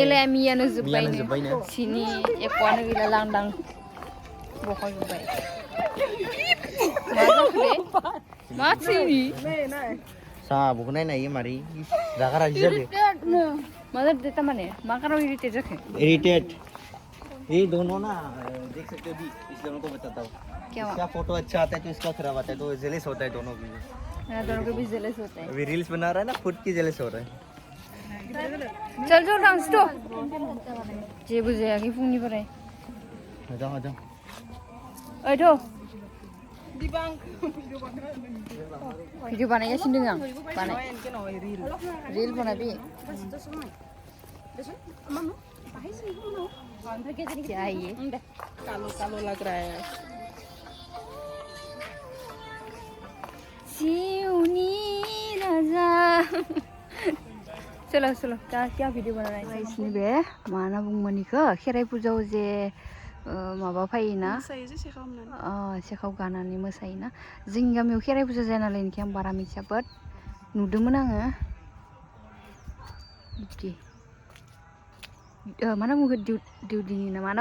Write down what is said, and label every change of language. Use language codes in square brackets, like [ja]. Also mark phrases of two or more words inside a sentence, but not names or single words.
[brx] मेलाया मियानो जोब्बायनो सिनि एक'आनो गैला लांदां बख'जोब्बाय मा जाखो दे मा थैनि साहा आब'खौ नायनायो मारै रागा रागि जादों मा जादों तारमाने मा कारनाव इरिटेट जाखो [hi] इरिटेट ये दोनों ना देख सकते हो भी इस दोनों को बताता हूँ क्या इसका फोटो अच्छा आता है तो इसका खराब आता है तो जेलस होता है दोनों भी। दोनों को भी जेलस होता है। अभी रील्स बना रहा है ना खुद की जेलस हो रहा है। चल जो डांस तो [brx] जेबो जायाखै फुंनिफ्राय [hi] आजा आजा [brx] ओइथ' भिडिअ बानायगासिनो दं आं बानाय रिल बनाबि [hi] क्या है ये कालो कालो लग रहा है। [brx] सिउनी राजा [hi] चलो चलो क्या भिडिअ बना रहा है इसने [brx] बे माना बुंमोनिखो खेराइ फुजायाव जे माबा फायोना सेखाव गानानै मोसायोना जोंनि गामियाव खेराइ फुजा जाया नालाय इनिखाय आं बारा मिथिया बाट नुदोंमोन आङो बिदि मा बुङो देउदिनि ना मा